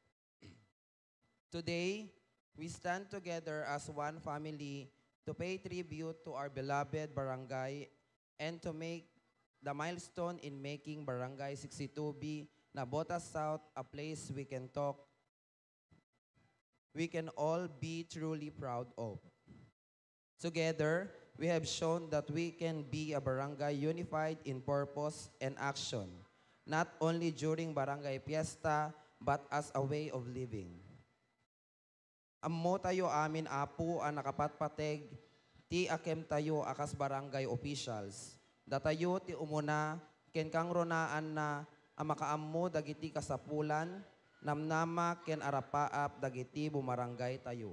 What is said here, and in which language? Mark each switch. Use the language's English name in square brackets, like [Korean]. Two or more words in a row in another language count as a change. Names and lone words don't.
[English] Today, we stand together as one family to pay tribute to our beloved barangay and to make the milestone in making Barangay 62B Nabotas South a place we can all be truly proud of. Together, we have shown that we can be a barangay unified in purpose and action, not only during barangay fiesta, but as a way of living. [Iloko] Ammo tayo amin apo ang nakapatpateg, ti akem tayo akas [English] barangay officials. [Iloko] Datayo ti umuna, ken kang ronaan na ang makaammo dagiti kasapulan, namnama ken arapaap dagiti bumarangay tayo.